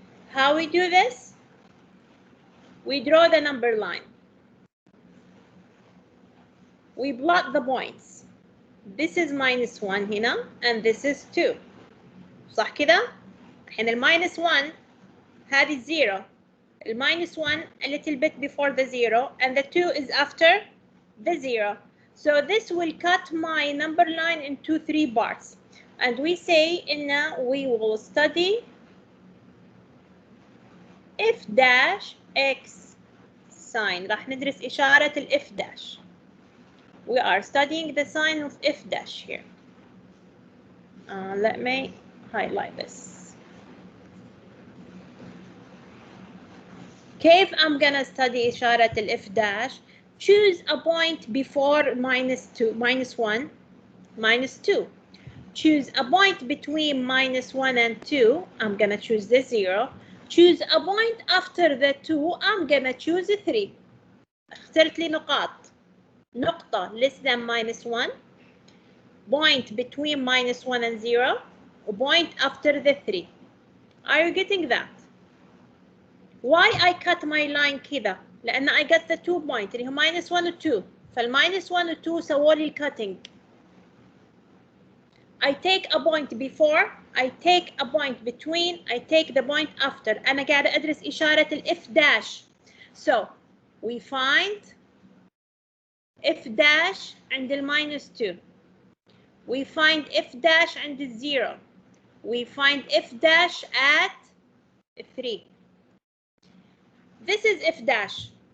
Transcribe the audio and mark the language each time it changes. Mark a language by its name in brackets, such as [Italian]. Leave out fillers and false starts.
[English] How we do this? We draw the number line. We plot the points. This is -1 [Arabic] هنا [English] and this is 2. [Arabic] صح كده؟ الحين الماينس 1 هذه 0. الماينس 1 [English] a little bit before the 0 and the 2 is after the 0. So this will cut my number line into 3 parts. And we say in we will study f dash x sign. [Arabic] راح ندرس إشارة ال f dash. [English] We are studying the sign of f dash here. Let me highlight this. [Arabic] كيف [English] I'm gonna study [Arabic] إشارة ال [English] f dash? Choose a point before -1, -2. Choose a point between -1 and 2. I'm gonna choose the 0. Choose a point after the 2. I'm gonna choose 3. [Arabic] اخترت لي نقاط. نقطة [English] less than -1. Point between -1 and 0. Point after the 3. Are you getting that? Why I cut my line [Arabic] كذا؟ لأن [English] I got the 2 point [Arabic] اللي هو -1 و 2. فال-1 و 2 سووا لي [English] cutting. I take a point before, I take a point between, I take the point after. [Arabic] أنا قاعدة أدرس إشارة ال f dash. [English] So we find f dash [Arabic] عند ال [English] -2. We find f dash [Arabic] عند ال [English] 0. We find f dash at 3. This is f dash.